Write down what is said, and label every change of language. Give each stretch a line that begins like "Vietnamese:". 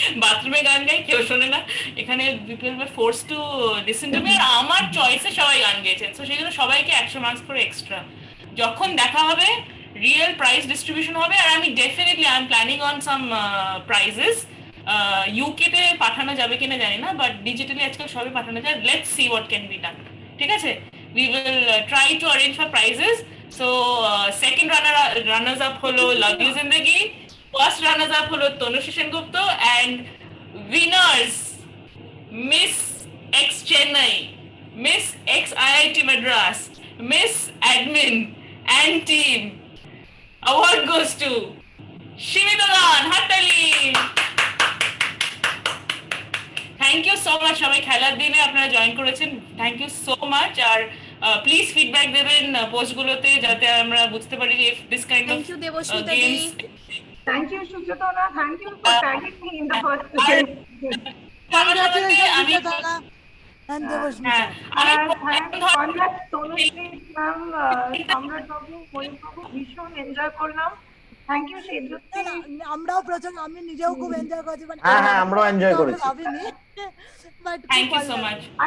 Bangla: বাথরুমে গান গাই, কেউ শোনে না, এখানে
English: people were force to listen to me,
Bangla: আর আমার চয়েসে সবাই গান গেয়েছেন, তো সেই জন্য সবাইকে 100 মার্কস করে এক্সট্রা। যখন দেখা হবে রিয়েল প্রাইজ ডিস্ট্রিবিউশন হবে, আর আমি definitely
English: I am planning on some prizes.
Bangla: UK তে পাঠানো যাবে কিনা জানি না, বাট ডিজিটালি আজকাল সবই পাঠানো যায়।
English: let's see what can be done,
Bangla: ঠিক আছে?
English: We will try to arrange for prizes. So second runners up
Bangla: holo
English: Love You Zindagi, first runners up holo Tanushree Sengupta, and winners Miss X Chennai, Miss X IIT Madras, Miss Admin and team. Award goes to Shimita Gan Hattali. Thank you so much
Bangla: সবাই, খেলার দিনে আপনারা join করেছেন,
English: Thank you so much.
Bangla: আর please feedback দেবেন পোস্টগুলোতে, যাতে আমরা বুঝতে পারি যে this kind of
English: Thank you Debasmita di, games. Thank you, Suchetana. Thank you for tagging me in the first game. Congratulations,
Bangla: আমি
English: Suchetana and Devasmita.
Bangla: হ্যাঁ, আমি Congrats, Tanushree ma'am, সম্রাট বাবু, ময়ূর বাবু, ভীষণ এনজয় করলাম।
English: Thank you Sejuti.
Bangla: না, আমরাও প্রচন্ড, আমি নিজেও খুব এনজয় করেছি, but হ্যাঁ, আমরাও enjoy করেছি। ভাবিনি, but
English: Thank you so much.